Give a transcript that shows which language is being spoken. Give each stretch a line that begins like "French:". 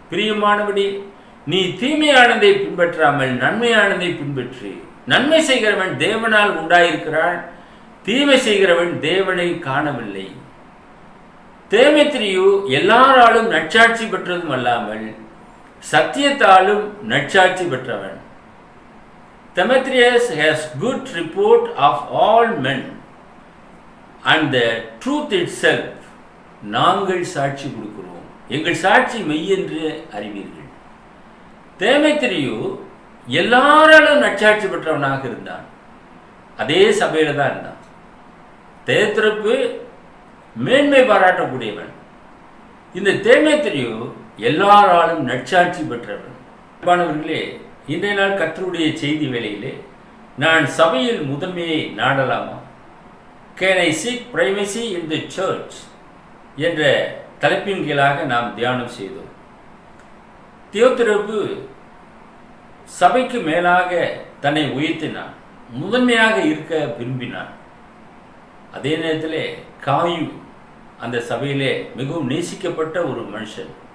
Tamil: பிரியமானபடி, நீ தீமையானதை பின்பற்றாமல் நன்மையானதை பின்பற்றி. நன்மை செய்கிறவன் தேவனால் உண்டாயிருக்கிறான், தீமை செய்கிறவன் தேவனை காணவில்லை. தேமேத்திரியு எல்லாராலும் நற்சாட்சி பெற்றதும் அல்லாமல் சத்தியத்தாலும் நற்சாட்சி பெற்றவன்.
English: Demetrius has good report of all men and the truth itself.
Tamil: நாங்கள் சாட்சி கொடுக்கிறோம், எங்கள் சாட்சி மெய் என்று அறிவீர்கள். தேமேத்திரியு எல்லாராலும் நற்சாட்சி பெற்றவனாக இருந்தான். அதே சபையில தான் இருந்தான். தேத்திரப்பு மேன்மை பாராட்டக்கூடியவன். இந்த தேமேத்திரியு எல்லாராலும் நற்சாட்சி பெற்றவன். அன்பானவர்களே, இன்றைய நாள் கர்த்தருடைய செய்தி வேளையிலே நான் சபையில் முதன்மையை நாடலாமா?
English: Can I seek primacy in the church
Tamil: என்ற தலைப்பின் கீழாக நாம் தியானம் செய்தோம். தியோத்திரப்பு சபைக்கு மேலாக தன்னை உயர்த்தினான், முதன்மையாக இருக்க விரும்பினான். அதே நேரத்திலே காயு அந்த சபையிலே மிகவும் நேசிக்கப்பட்ட ஒரு மனுஷன்.